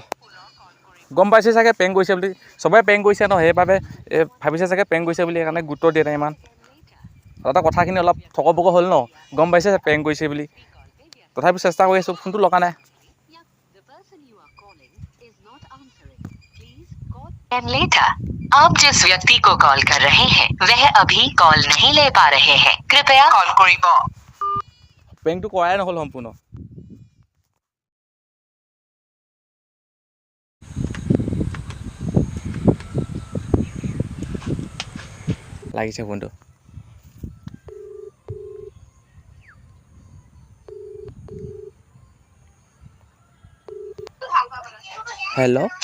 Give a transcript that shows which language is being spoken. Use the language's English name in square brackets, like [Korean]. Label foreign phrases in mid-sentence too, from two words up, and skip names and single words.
[Assamese] গম পাইছে চাগে প্ৰেংক কৰিছে বুলি চবেই প্ৰেংক কৰিছে ন সেইবাবে ভাবিছে চাগে প্ৰেংক কৰিছে বুলি সেইকাৰণে গুৰুত্ব দিয়া নাই ইমান তাতে কথাখিনি অলপ থকবক হ'ল ন গম পাইছে প্ৰেংক কৰিছে বুলি তথাপি চেষ্টা কৰি আছোঁ ফোনটো লগা নাই [Hindi] आप जिस व्यक्ति को कॉल कर रहे हैं वह अभी कॉल नहीं ले पा रहे हैं कृपया कॉल करिब [Assamese] প্ৰেংকটো কৰাই নহ'ল সম্পূৰ্ণ লাগিছে ফোনটো হেল্ল'